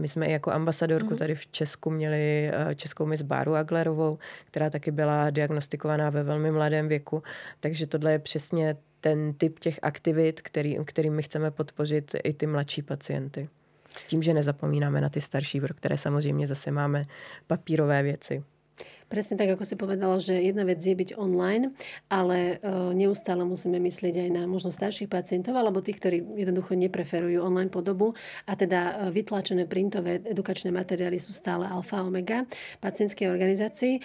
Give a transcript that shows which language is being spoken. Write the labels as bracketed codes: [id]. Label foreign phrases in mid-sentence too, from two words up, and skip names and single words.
[cs] My jsme i jako ambasadorku tady v Česku měli českou miss Báru Aglerovou, která taky byla diagnostikovaná ve velmi mladém věku. Takže tohle je přesně ten typ těch aktivit, kterým my chceme podpořit i ty mladší pacienty. S tím, že nezapomínáme na ty starší, pro které samozřejmě zase máme papírové věci. [sk] Presne tak, ako si povedala, že jedna vec je byť online, ale neustále musíme myslieť aj na možno starších pacientov alebo tých, ktorí jednoducho nepreferujú online podobu a teda vytlačené printové edukačné materiály sú stále alfa a omega pacientskej organizácii.